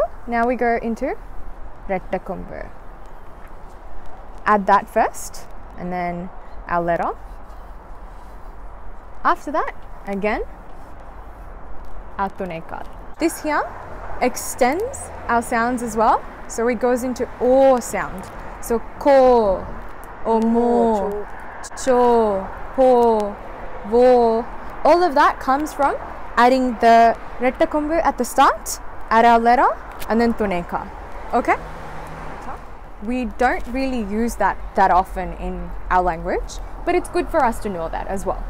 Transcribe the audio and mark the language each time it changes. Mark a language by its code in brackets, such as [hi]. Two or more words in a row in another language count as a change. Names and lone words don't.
[en] Now we go into rettakumbu. Add that first, and then our letter. After that, again, our tuneka. This here extends our sounds as well, so it goes into o sound. So ko, or mo, cho, ho, vo. All of that comes from adding the rettakumbu at the start, add our letter, and then tuneka. Okay? We don't really use that often in our language, but it's good for us to know that as well.